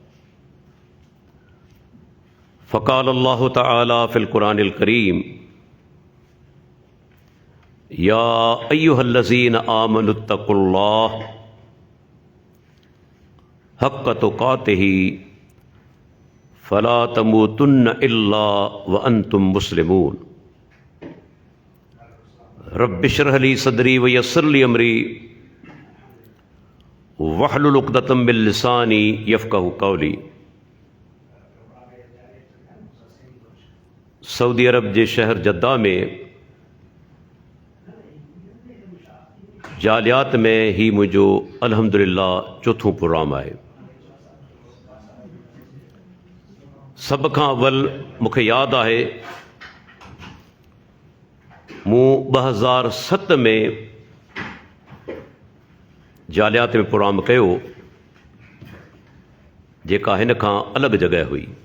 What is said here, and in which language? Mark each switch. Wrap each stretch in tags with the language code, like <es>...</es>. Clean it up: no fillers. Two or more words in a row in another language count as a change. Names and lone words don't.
<ar>فقال الله تعالى في القرآن الكريم، يا أيها الذين آمنوا اتقوا الله حق تقاته فلا تموتن إلا وأنتم مسلمون. رب اشرح لي صدري ويسر لي أمري واحلل عقدة من لساني يفقهوا قولي.</ar> <sd>सऊदी अरब जे शहर जद्दा में जालियात में ही मुझो अल्हम्दुलिल्लाह चौथों प्रोग्राम आहे। सब खां अव्वल मूंखे यादि आहे मूं 2007 में जालियात में प्रोग्राम कयो, जेका हिन खां अलॻि जॻह हुई।</sd>